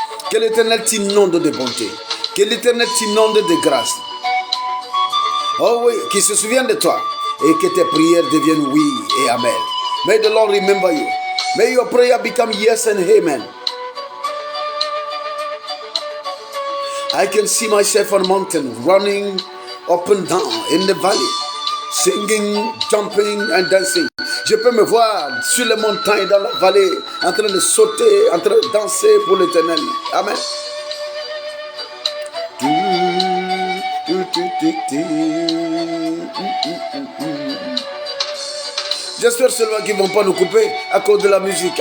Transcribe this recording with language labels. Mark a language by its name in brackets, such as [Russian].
[French] Que l'Éternel t'inonde de bonté. Que l'Éternel t'inonde de grâce. Oh oui, qu'il se souvienne de toi. Et que tes prières deviennent oui et amen. [English] May the Lord remember you. May your prayer become yes and amen. I can see myself on a mountain running up and down in the valley, singing, jumping and dancing [French] Je peux me voir sur les montagnes, dans la vallée, en train de sauter, en train de danser pour l'Éternel. Amen. J'espère seulement qu'ils ne vont pas nous couper à cause de la musique.